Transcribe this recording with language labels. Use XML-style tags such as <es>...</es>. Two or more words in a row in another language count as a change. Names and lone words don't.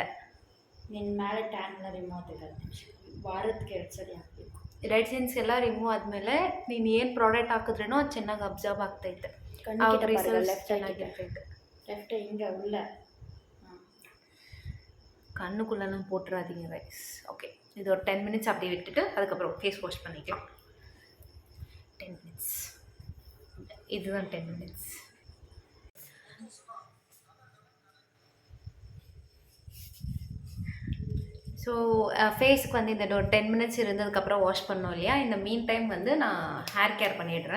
<kn>ನಿನ್ನ ಮೇಲೆ ಟ್ಯಾನ್ ಎಲ್ಲ ರಿಮೂವ್ ಆಗ್ತೈತೆ. 10 ನಿಮಿಷ ವಾರಕ್ಕೆ 2 ಸರಿ ಹಾಕಬೇಕು.</kn> <en>dead skins</en> <kn>ಎಲ್ಲ ರಿಮೂವ್ ಆದಮೇಲೆ ನೀನು ಏನು ಪ್ರಾಡಕ್ಟ್ ಹಾಕಿದ್ರೇನೋ ಅದು ಚೆನ್ನಾಗಿ ಅಬ್ಸರ್ವ್ ಆಗ್ತೈತೆ. ಚೆನ್ನಾಗಿರ್ತೈತೆ.</kn> <ta>லெஃப்ட் இங்கே உள்ள கண்ணுக்குள்ளெல்லாம் போட்டுறாதீங்க ரைஸ். ஓகே, இது ஒரு 10 மினிட்ஸ் அப்படி விட்டுட்டு அதுக்கப்புறம்</ta> <en>face wash</en> <ta>பண்ணிக்கலாம். 10 மினிட்ஸ், இதுதான் 10 மினிட்ஸ். ஸோ ஃபேஸுக்கு வந்து இந்த ஒரு 10 மினிட்ஸ் இருந்ததுக்கப்புறம் வாஷ் பண்ணோம் இல்லையா, இந்த</ta> <en>mean time</en> <ta>வந்து நான்</ta> <en>hair care</en> <ta>பண்ணிடுறேன்.</ta>